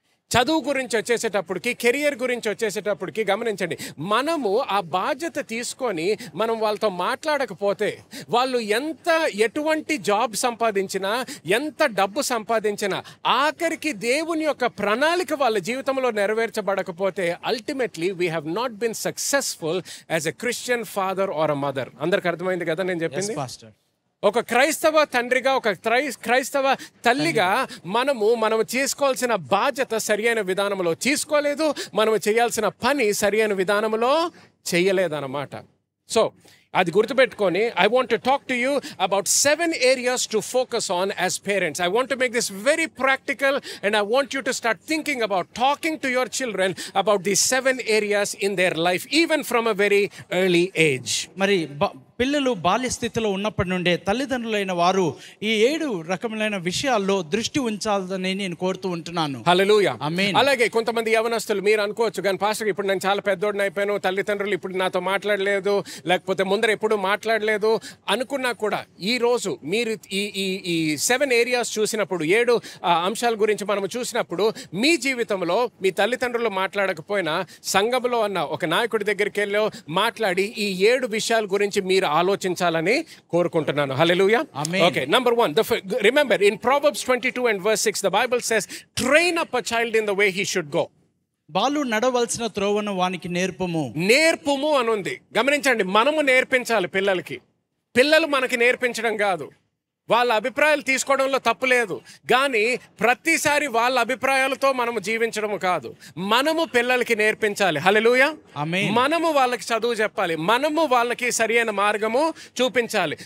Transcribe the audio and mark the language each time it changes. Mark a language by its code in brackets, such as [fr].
[te] చదువు గురించి వచ్చేసేటప్పటికి, కెరియర్ గురించి వచ్చేసేటప్పటికి గమనించండి, మనము ఆ బాధ్యత తీసుకొని మనం వాళ్ళతో మాట్లాడకపోతే, వాళ్ళు ఎటువంటి జాబ్ సంపాదించినా, ఎంత డబ్బు సంపాదించినా, ఆఖరికి దేవుని యొక్క ప్రణాళిక వాళ్ళ జీవితంలో నెరవేర్చబడకపోతే [en] Ultimately we have not been successful as a Christian father or a mother. [te] అందరికి అర్థమైంది కదా నేను చెప్పింది? ఒక క్రైస్తవ తండ్రిగా, ఒక క్రైస్తవ తల్లిగా మనము చేసుకోవాల్సిన బాధ్యత సరి అయిన విధానంలో తీసుకోలేదు, మనము చేయాల్సిన పని సరి అయిన విధానంలో చేయలేదన్నమాట. సో అది గుర్తుపెట్టుకొని, [en] I want to talk to you about 7 areas to focus on as parents. I want to make this very practical and I want you to start thinking about talking to your children about these 7 areas in their life, even from a very early age. [te] మరి పిల్లలు బాల్య స్థితిలో ఉన్నప్పటి నుండే తల్లిదండ్రులైన వారు ఈ 7 రకములైన విషయాల్లో దృష్టి ఉంచాలని నేను కోరుతూ ఉంటున్నాను. హల్లెలూయా, ఆమేన్. అలాగే కొంతమంది యవనస్తులు మీరు అనుకోవచ్చు, కానీ పాస్టర్ ఇప్పుడు నేను చాలా పెద్దోడిని అయిపోయాను, తల్లిదండ్రులు ఇప్పుడు నాతో మాట్లాడలేదు, లేకపోతే ముందర ఎప్పుడు మాట్లాడలేదు అనుకున్నా కూడా, ఈ రోజు మీరు ఈ 7 ఏరియాస్ చూసినప్పుడు, 7 అంశాల గురించి మనం చూసినప్పుడు, మీ జీవితంలో మీ తల్లిదండ్రులు మాట్లాడకపోయినా సంఘంలో ఉన్న ఒక నాయకుడి దగ్గరికి వెళ్ళి మాట్లాడి ఈ 7 విషయాల గురించి మీరు ఆలోచించాలని కోరుకుంటున్నాను. హల్లెలూయా. [en] Okay, number 1, remember in Proverbs 22 and verse 6 the Bible says, train up a child in the way he should go. [te] Balu నడవలసిన త్రోవను వానికి నేర్పుము అని ఉంది. గమనించండి, మనము నేర్పించాలి పిల్లలకి, పిల్లలు మనకి నేర్పించడం కాదు. వాళ్ళ అభిప్రాయాలు తీసుకోవడంలో తప్పు లేదు, కానీ ప్రతిసారి వాళ్ళ అభిప్రాయాలతో మనము జీవించడం కాదు. మనము పిల్లలకి నేర్పించాలి. హల్లెలూయా. మనము వాళ్ళకి చదువు చెప్పాలి, మనము వాళ్ళకి సరైన మార్గము చూపించాలి.